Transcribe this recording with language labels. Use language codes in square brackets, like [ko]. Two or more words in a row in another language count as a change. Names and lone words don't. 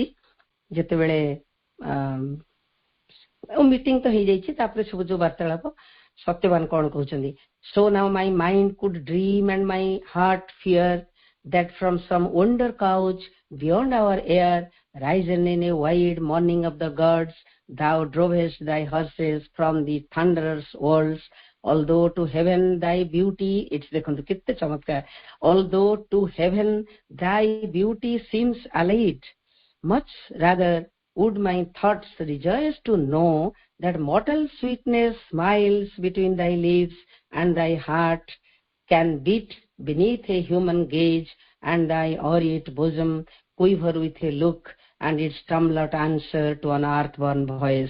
[or] ଯେତେବେଳେ ମିଟିଂ ତ ହେଇଯାଇଛି, ତାପରେ ସବୁ ଯୋଉ ବାର୍ତ୍ତାଳାପ, ସତ୍ୟବାନ କଣ କହୁଛନ୍ତି? [en] So now my mind could dream and my heart fear that from some wonder couch beyond our air, risen in a wide morning of the gods, thou drovest thy horses from the thunderous worlds. Although to heaven thy beauty, it's [or] ଦେଖନ୍ତୁ କେତେ ଚମତ୍କାର, [en] although to heaven thy beauty seems allied, much rather would my thoughts rejoice to know that mortal sweetness smiles between thy lips, and thy heart can beat beneath a human gaze, and thy aureate bosom quiver with a look, and its tumult answer to an earthborn voice.